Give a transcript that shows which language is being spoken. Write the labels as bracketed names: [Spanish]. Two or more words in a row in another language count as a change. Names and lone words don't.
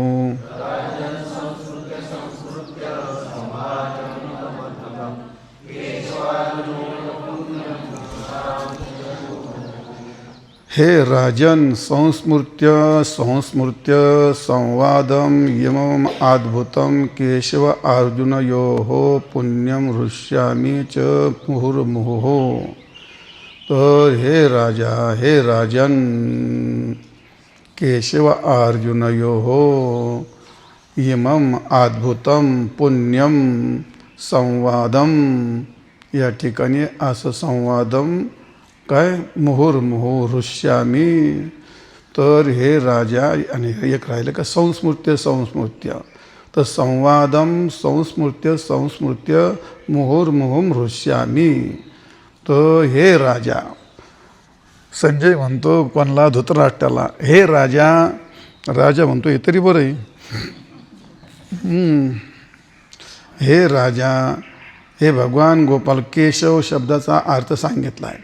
[Sanskrit] हे राजन संस्मृत्य संस्मृत्य संवादम इमम् अद्भुतं केशव अर्जुनयोः पुण्यम हृष्यामि च मुहुर्मुहुः. तर हे राजन केशव अर्जुनयोः इमम् अद्भुतं पुण्यम संवादम. [Marathi] या ठिकाणी असं संवादम काय [Sanskrit] मुहुर्मुहुः हृष्यामि. [Marathi] तर हे राजा, आणि एक राहिलं का [Sanskrit] संस्मृत्य संस्मृत्य. तर संवादम संस्मृत्य संस्मृत्य मुहुर्मुहुः हृष्यामि. [Marathi] तर हे राजा, संजय म्हणतो कोणला, धृतराष्ट्राला, हे राजा. राजा म्हणतो हे तरी बरं आहे. हे राजा, हे भगवान गोपाल केशव शब्दाचा अर्थ सांगितला आहे.